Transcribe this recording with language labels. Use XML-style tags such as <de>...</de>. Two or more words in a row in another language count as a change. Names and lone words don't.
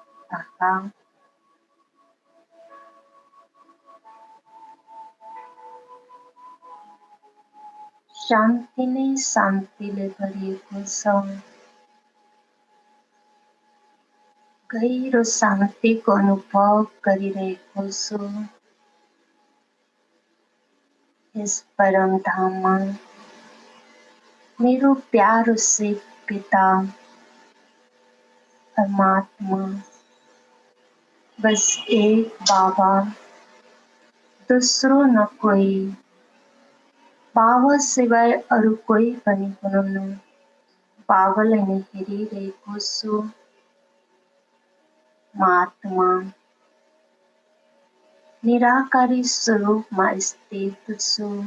<ne>आहा शान्ति नै शान्तिले भरिएको छ। गहिरो शान्तिको अनुभव गरिरहेको छु। यस परम धाममा मेरो प्यारो से पिता परमात्मा, बस एक बाबा, दोस्रो न कोही। बाबा सिवाय अरू कोही पनि हुनुहुन्न। बाबालाई नै हेरिरहेको छु। म आत्मा निराकारी स्वरूपमा स्थित छु।</ne>